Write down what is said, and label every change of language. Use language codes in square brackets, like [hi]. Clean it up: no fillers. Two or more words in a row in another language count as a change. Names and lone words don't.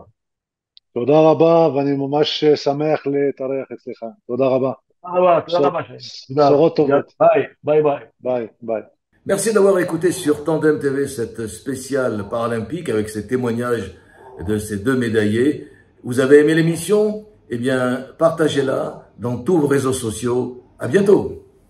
[he] תודה רבה, ואני ממש שמח להתארח אצלך. תודה רבה. תודה רבה. בשורות טובות. ביי. ביי. [fr] Merci d'avoir écouté sur Tandem TV cette spéciale paralympique avec ces témoignages de ces deux médaillés. Vous avez aimé l'émission? Eh bien, partagez-la dans tous vos réseaux sociaux. À bientôt!